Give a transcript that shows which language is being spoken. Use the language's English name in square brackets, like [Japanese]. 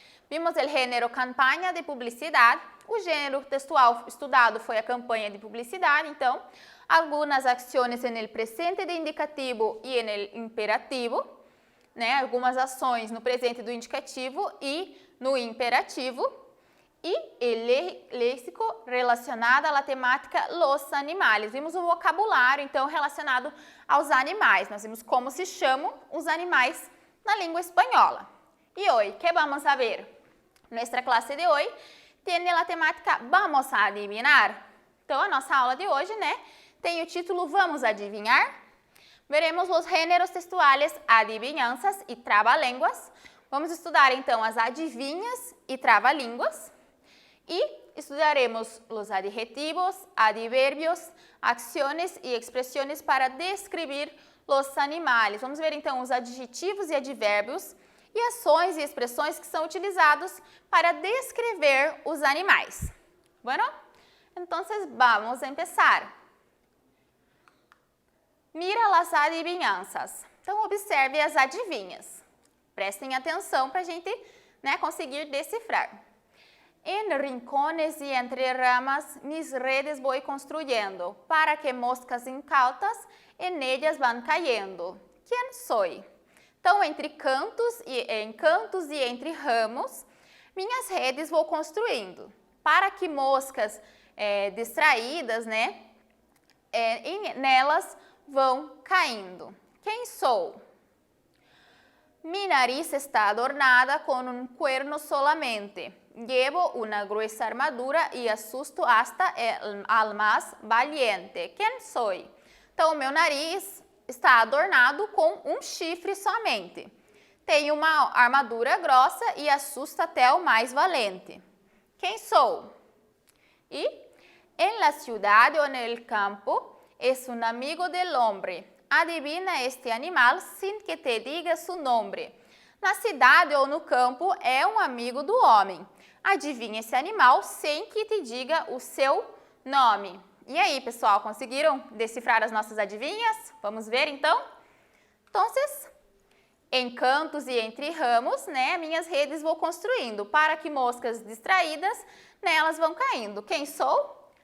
[Portuguese] Vimos o gênero campanha de publicidade. O gênero textual estudado foi a campanha de publicidade. Então, algumas ações no presente de indicativo e no imperativo, né? Algumas ações no presente do indicativo e no imperativo. E o léxico relacionado à temática [Spanish] los animales. [Portuguese] Vimos o vocabulário, então, relacionado aos animais. Nós vimos como se chamam os animais na língua espanhola. E hoje, [Spanish] que vamos a ver? [Portuguese] Nossa classe de hoje tem a temática Vamos a adivinhar? Então, a nossa aula de hoje, né, tem o título Vamos adivinhar? Veremos os gêneros textuais adivinhanças e trava-línguas. Vamos estudar, então, as adivinhas e trava-línguas. E estudaremos os adjetivos, advérbios, ações e expressões para descrever os animais. Vamos ver, então, os adjetivos e advérbios e ações e expressões que são utilizados para descrever os animais. Bueno, então vamos começar. Mira as adivinhanças. Então, observe as adivinhas. Prestem atenção para a gente, né, conseguir decifrar. [Spanish] En rincones y entre ramas mis redes voy construyendo, para que moscas incautas en ellas van cayendo. ¿Quién soy? [Portuguese] Então, entre cantos e entre ramos, minhas redes vou construindo, para que moscas distraídas, né, nelas vão caindo. Quem sou? [Spanish] Mi nariz está adornada con un cuerno solamente. Llevo una gruesa armadura y asusto hasta al más valiente. Quem soy? [Portuguese] Então, o meu nariz está adornado com um chifre somente. Tem uma armadura grossa e assusta até o mais valente. Quem sou? [Spanish] E en la ciudad o en el campo es un amigo del hombre. Adivina este animal sin que te diga su nombre. [Portuguese] Na cidade ou no campo é um amigo do homem. Adivinha esse animal sem que te diga o seu nome. E aí, pessoal, conseguiram decifrar as nossas adivinhas? Vamos ver, então? Então, em cantos e entre ramos, né, minhas redes vou construindo, para que moscas distraídas, nelas vão caindo. Quem sou?